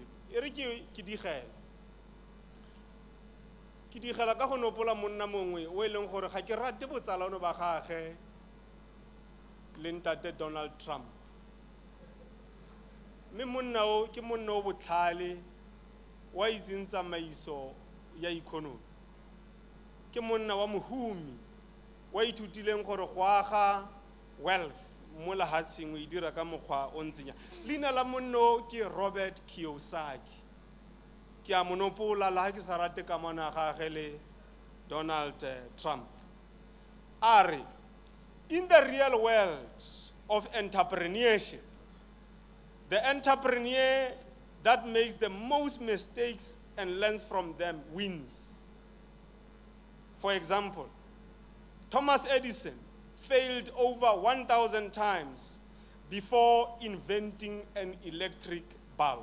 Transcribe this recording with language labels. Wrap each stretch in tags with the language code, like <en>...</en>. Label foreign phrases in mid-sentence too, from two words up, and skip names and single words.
<tn>E re ke digela ka go nopola monna mongwe o e leng gore ga ke rate botsalano ba gagwe le ntate Donald Trump. Mme monna o ke monna o botlhale wa itseng tsamaiso ya economy. Ke monna wa mohumi wa ithutileng gore go aga wealth mo lahatseng o dira ka mokgwa o ntsenya. Leina la monno ke Robert Kiyosaki. Ke a monopola la ke sa rate ka mona gagwe le Donald Trump.</tn> <en>Are in the real world of entrepreneurship, the entrepreneur that makes the most mistakes and learns from them wins. For example, Thomas Edison failed over 1,000 times before inventing an electric bulb.</en>